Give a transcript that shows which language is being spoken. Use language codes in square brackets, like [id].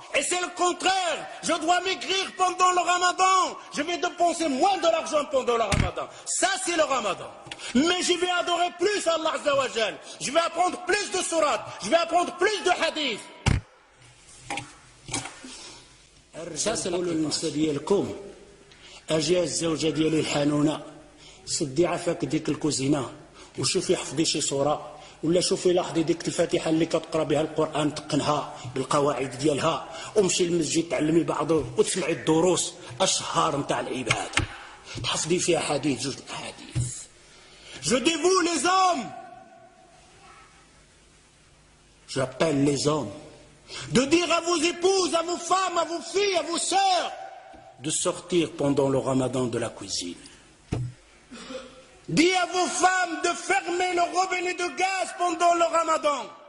[fr] Et c'est le contraire. Je dois maigrir pendant le Ramadan. Je vais dépenser moins de l'argent pendant le Ramadan. Ça, c'est le Ramadan. Mais je vais adorer plus Allah Azza wa Jal. Je vais apprendre plus de sourates. Je vais apprendre plus de hadiths. Ça, c'est [ar] النساء ديالكم. أجي الزوجة ديالي الحنونة. سدي عافاك ديك الكوزينة. وشوفي حفظي شي صورة. ولا شوفي لاحظي ديك الفاتحه اللي كتقرا بها القران تقنها بالقواعد ديالها ومشي للمسجد تعلمي بعضه وتسمعي الدروس اشهار نتاع العباده تحفظي فيها حديث جوج الاحاديث. [fr] Je dévoue les hommes. J'appelle les hommes de dire à vos épouses, à vos femmes, à vos filles, à vos sœurs de sortir pendant le Ramadan de la cuisine. Dis à vos femmes de fermer le robinet de gaz pendant le Ramadan.